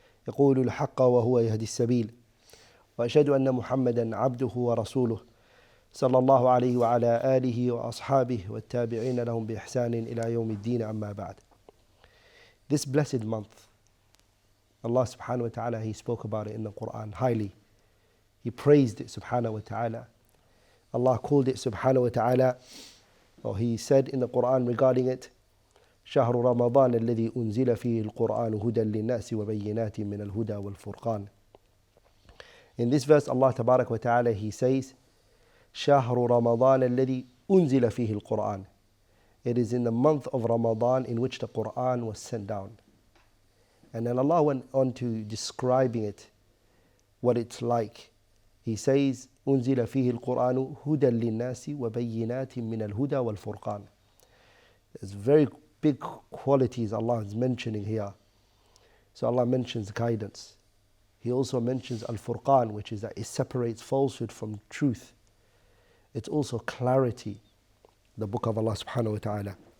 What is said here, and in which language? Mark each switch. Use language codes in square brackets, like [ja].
[ar] يقول الحق وهو يهدي السبيل وأشهد أن محمدا عبده ورسوله صلى الله عليه وعلى آله وأصحابه والتابعين لهم بإحسان إلى يوم الدين أما بعد. [en] This blessed month, Allah subhanahu wa ta'ala, He spoke about it in the Quran highly. He praised it subhanahu wa ta'ala. Allah called it subhanahu wa ta'ala, or He said in the Quran regarding it, [ar] شهر رمضان الذي أنزل فيه القرآن هدى للناس وبينات من الهدى والفرقان. [en] In this verse, Allah [ar] تبارك وتعالى, [en] He says, [ar] شهر رمضان الذي أنزل فيه القرآن. [en] It is in the month of Ramadan in which the Quran was sent down. And then Allah went on to describing it, what it's like. He says, [ar] أنزل فيه القرآن هدى للناس وبينات من الهدى والفرقان. [en] There's very big qualities Allah is mentioning here. So Allah mentions guidance. He also mentions Al-Furqan, which is that it separates falsehood from truth. It's also clarity, the book of Allah subhanahu wa ta'ala.